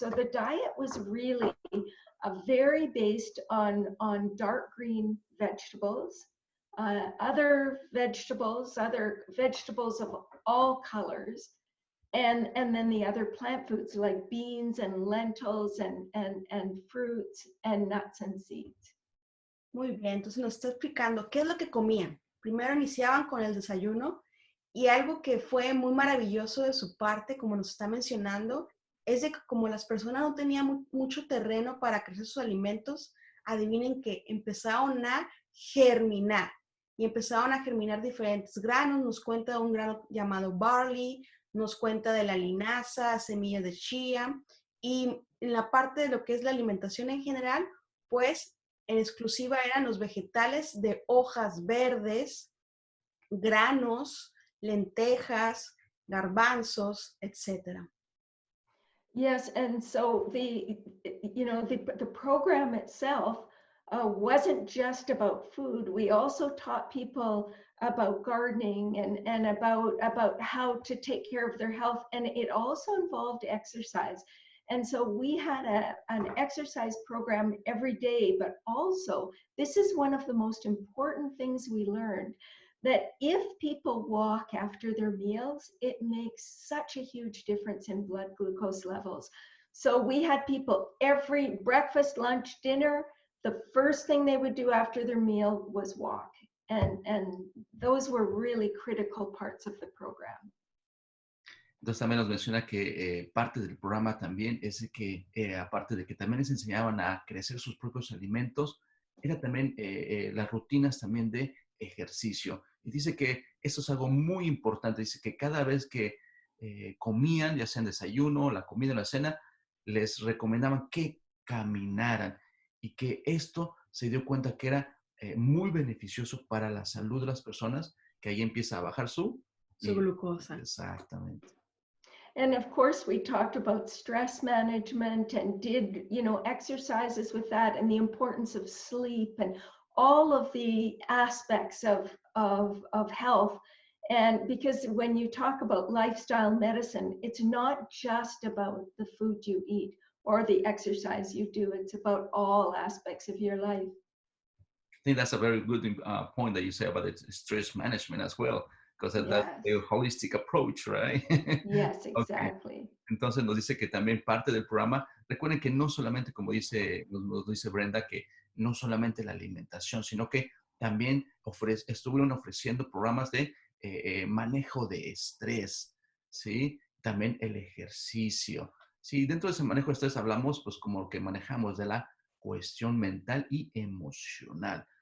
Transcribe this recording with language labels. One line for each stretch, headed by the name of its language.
English: So the diet was really very based on dark green vegetables, other vegetables of all colors, and then the other plant foods like beans and lentils and fruits and nuts and seeds.
Spanish: Muy bien, entonces nos está explicando qué es lo que comían. Primero iniciaban con el desayuno, y algo que fue muy maravilloso de su parte, como nos está mencionando, es de que como las personas no tenían mucho terreno para crecer sus alimentos, adivinen que empezaron a germinar, y empezaron a germinar diferentes granos. Nos cuenta de un grano llamado barley, nos cuenta de la linaza, semillas de chía, y en la parte de lo que es la alimentación en general, pues en exclusiva eran los vegetales de hojas verdes, granos, lentejas, garbanzos, etc.
English: Yes, and so the program itself wasn't just about food. We also taught people about gardening and about how to take care of their health, and it also involved exercise. And so we had an exercise program every day, but also this is one of the most important things we learned, that if people walk after their meals, it makes such a huge difference in blood glucose levels. So we had people every breakfast, lunch, dinner, the first thing they would do after their meal was walk. And those were really critical parts of the program.
Spanish: Entonces también nos menciona que parte del programa también es que, aparte de que también les enseñaban a crecer sus propios alimentos, era también las rutinas también de ejercicio. Y dice que esto es algo muy importante. Dice que cada vez que comían, ya sea en desayuno, la comida o la cena, les recomendaban que caminaran, y que esto se dio cuenta que era muy beneficioso para la salud de las personas, que ahí empieza a bajar su glucosa. Exactamente.
English: And of course, we talked about stress management and did, exercises with that, and the importance of sleep and all of the aspects of health. And because when you talk about lifestyle medicine, it's not just about the food you eat. or the exercise you do. It's about all aspects of your life. I think that's a very good point that you say about the stress management as well, because that's Yes. a holistic approach, right? Yes, Okay. exactly.
Spanish: Entonces nos dice que también parte del programa, recuerden que no solamente, como nos dice Brenda, que no solamente la alimentación, sino que también estuvieron ofreciendo programas de manejo de estrés, ¿sí? También el ejercicio. Sí, dentro de ese manejo de estrés hablamos, pues, como que manejamos de la cuestión mental y emocional.